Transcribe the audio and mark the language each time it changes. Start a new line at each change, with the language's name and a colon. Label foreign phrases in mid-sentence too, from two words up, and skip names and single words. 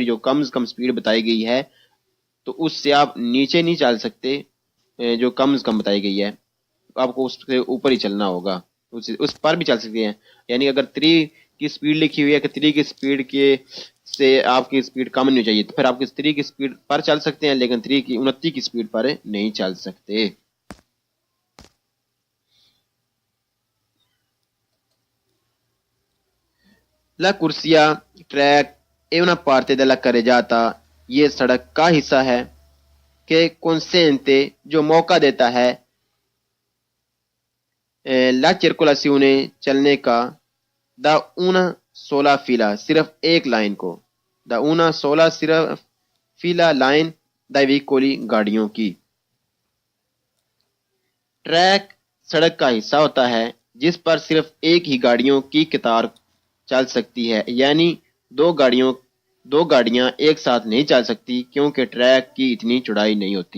Urdu: جو کم از کم سپیڈ بتائی گئی ہے تو اس سے آپ نیچے نہیں چل سکتے، جو کم از کم بتائی گئی ہے آپ کو اس سے اوپر ہی چلنا ہوگا، اس پر بھی چل سکتے ہیں، یعنی اگر 3 کی سپیڈ لکھی ہوئی ہے کہ 3 کی سپیڈ کے سے آپ کی سپیڈ کم نہیں چاہیے تو پھر آپ 3 کی سپیڈ پر چل سکتے ہیں، لیکن 29 کی سپیڈ پر نہیں چل سکتے۔
Italian: La corsia track è una parte della carreggiata،
Urdu: یہ سڑک کا حصہ ہے کہ consente جو موقع دیتا ہے
Italian: la circolazione
Urdu: چلنے کا
Italian: da una sola fila
Urdu: صرف ایک لائن کو،
Italian: da una sola صرف fila لائن dai veicoli
Urdu: گاڑیوں کی۔ ٹریک سڑک کا حصہ ہوتا ہے جس پر صرف ایک ہی گاڑیوں کی قطار چل سکتی ہے، یعنی دو گاڑیاں ایک ساتھ نہیں چل سکتی کیونکہ ٹریک کی اتنی چوڑائی نہیں ہوتی۔